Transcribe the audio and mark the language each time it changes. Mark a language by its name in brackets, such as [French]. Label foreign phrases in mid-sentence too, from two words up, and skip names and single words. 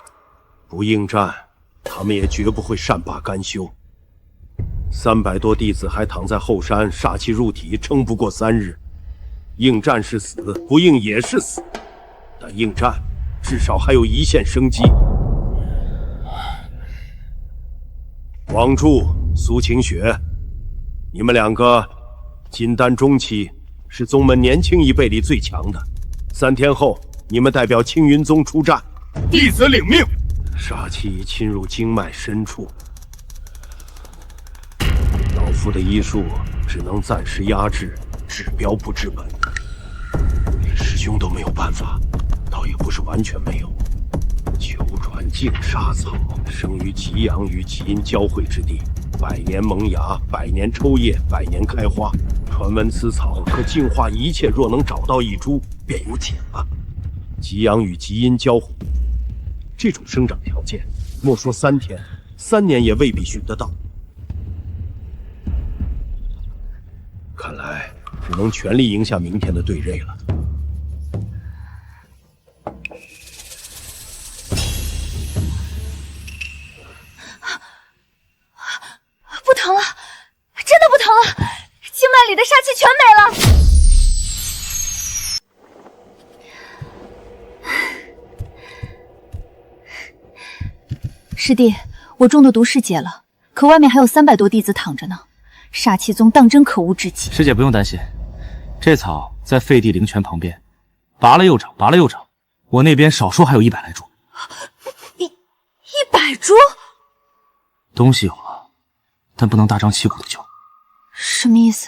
[Chinese] 不應戰，他們也絕不會善罷甘休。300多弟子還躺在後山，煞氣入體，撐不過3日。應戰是死，不應也是死。但應戰至少還有一線生機。王柱、蘇晴雪，你们两个金丹中期，是宗门年轻一辈里最强的。3天後，你們代表青雲宗出戰。弟子領命。殺氣已侵入經脈深處，老夫的醫術只能暫時壓制，治標不治本。連師兄都沒有辦法，倒也不是完全沒有。九轉淨沙草生於極陽與極陰交匯之地，100年萌芽，100年抽葉，100年開花。傳聞此草可淨化一切，若能找到一株，便有解了。極陽與極陰交匯，這種生長條件，莫說3天，3年也未必尋得到。看來只能全力贏下明天的對壘了。不疼了，真的不疼了，经脈裡的殺氣全沒了。師弟，我中的毒是解了，可外面還有300多弟子躺着呢，煞氣宗當真可惡至極。師姐不用擔心，這草在廢帝靈泉旁邊，拔了又長，拔了又長，我那邊少說還有100來株。 100株？東西有了，但不能大張旗鼓的救。什麼意思？